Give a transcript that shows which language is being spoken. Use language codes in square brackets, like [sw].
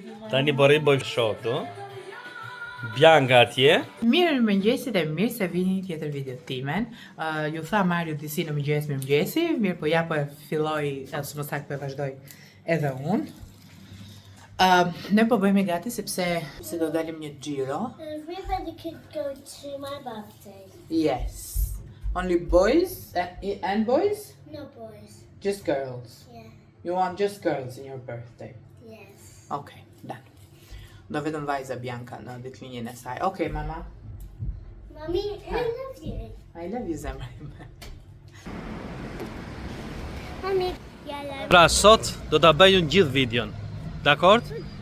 [sq] Tani po rri bëj shok tu. Bianca atje. Mirë mëngjesit e mirë se vini në tjetër video timen. Ju tha Mario disi në mëngjesi, mirë po ja po e filloj, ose më saktë po e vazhdoj edhe unë. Ne po bëjmë gati sepse se do dalim një xhiro. [en] Everybody could go to my birthday. Yes. Only boys and boys? No boys. Just girls. Yeah. You want just girls in your birthday? Yes. Okay, done. [sq] Do vetëm vajza Bianca në ditëlindjen e saj. [en] Okay, mama. Mommy, I love you. I love you, [sq] zemra ime. [en] Mommy, yeah, I love [sq] Pra sot do ta bëj unë gjithë videon. Dakord? [en] you.